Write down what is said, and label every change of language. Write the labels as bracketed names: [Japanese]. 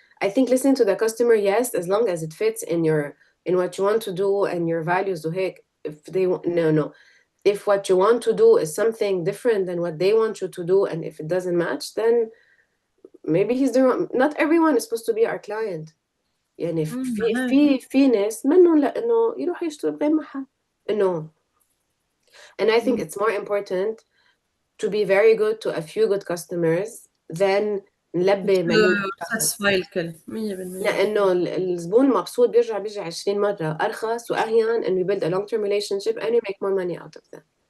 [English] I think listen to the customer, yes, as long as it fits in what you want to do and your values. If they want, no. If what you want to do is something different than what they want you to do, and if it doesn't match, then maybe he's the wrong. Not everyone is supposed to be our client. [Arabic] يعني في ناس منهم لأنه يروحوا يشتروا بغير محل. [English] No. And I think it's more important to be very good to a few good customers than [Arabic] نلبي مليون [English] satisfy [Arabic] الكل [English] 100%. [Arabic] لأنه الزبون مبسوط بيجي 20 مرة أرخص وأهين, [English] and we build a long-term relationship and we make more money out of them.